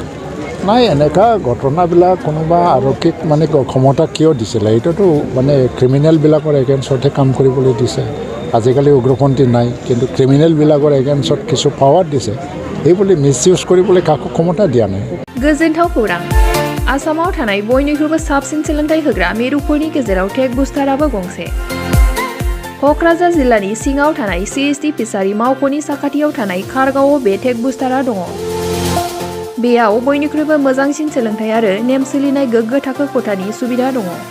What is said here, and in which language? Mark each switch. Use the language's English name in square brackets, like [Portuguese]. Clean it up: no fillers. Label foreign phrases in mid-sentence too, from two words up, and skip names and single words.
[Assamese] নাই, এনেকুৱা ঘটনাবিলাক কোনোবা আৰক্ষীক ক্ষমতা কিয় দিছিলে? এইটোতো ক্ৰিমিনেলবিলাকৰ এগেইনষ্টতহে কাম কৰিবলৈ দিছে। আজিকালি উগ্ৰপন্থী নাই, কিন্তু ক্ৰিমিনেলবিলাকৰ এগেইনষ্টত কিছু পাৱাৰ দিছে। এইবুলি [English] misuse [Assamese] কৰিবলৈ কাকো ক্ষমতা দিয়া নাই। [Bodo] गोजोनथाव खौरां। आसामाव थानाय बयनिख्रुइबो साबसिन सोलोंथाइ होग्रा मिरुफोरनि गेजेराव टेक बुस्टाराबो गंसे। क'क्राझार जिल्लानि सिङाव थानाय CST फिसारि मावख'नि साखाथियाव थानाय खारगावआव बे टेक बुस्टारा दङ। बेयाव बयनिख्रुइबो मोजांसिन सोलोंथाइ आरो नेम सोलिनाय गोग्गो थाखो खथानि सुबिदा दङ।